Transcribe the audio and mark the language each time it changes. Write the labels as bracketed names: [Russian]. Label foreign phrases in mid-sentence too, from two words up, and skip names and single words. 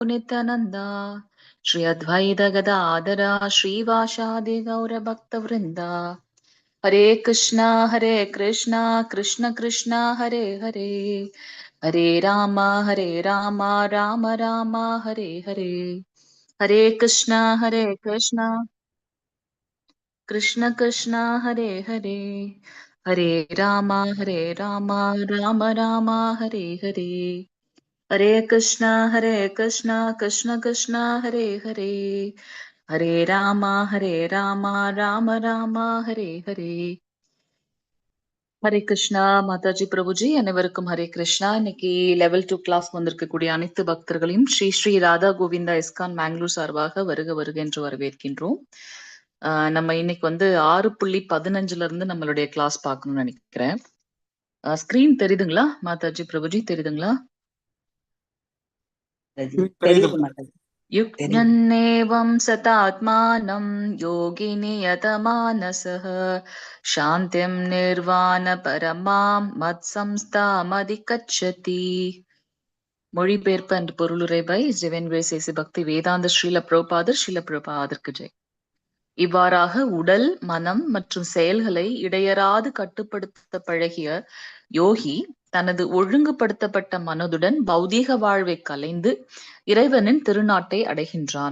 [Sanskrit] नित्यानन्द श्री अद्वैत गदाधर श्रीवासादि गौर भक्त वृन्द हरे कृष्ण कृष्ण कृष्ण हरे हरे हरे राम राम राम हरे हरे हरे कृष्ण कृष्ण कृष्ण हरे हरे हरे राम राम राम हरे हरे. हरे कृष्ण कृष्ण कृष्ण हरे हरे हरे राम राम राम हरे हरे. [Tamil] ஹரே கிருஷ்ணா மாதாஜி பிரபுஜி அனைவருக்கும் ஹரே கிருஷ்ணா. இன்னைக்கு லெவல் 2 கிளாஸ் வந்திருக்கக்கூடிய அனைத்து பக்தர்களையும் ஸ்ரீ ஸ்ரீ ராதா கோவிந்தா இஸ்கான் மேங்களூர் சார்பாக வருக வருக என்று வரவேற்கின்றோம். நம்ம இன்னைக்கு 6:15 இருந்து நம்மளுடைய கிளாஸ் பார்க்கணும்னு நினைக்கிறேன். ஸ்கிரீன் தெரியுதுங்களா மாதாஜி பிரபுஜி, தெரியுதுங்களா? [Sanskrit] युक्तन्नेवं सतात्मानं योगी नियतमानसः शान्तिं निर्वाणपरमां मत्संस्थामधिगच्छति. [Tamil] மொழிபெயர்ப்பு அண்ட் பொருளுரை பை ஜெவன் கிரேசி பக்தி வேதாந்த ஸ்ரீல பிரபுபாதருக்கு ஜெய். இவ்வாறாக உடல், மனம் மற்றும் செயல்களை இடையறாது கட்டுப்படுத்த பழகிய யோகி தனது ஒழுங்குபடுத்தப்பட்ட மனதுடன் பௌதீக வாழ்வை கலைந்து இறைவனின் திருநாட்டை அடைகின்றான்.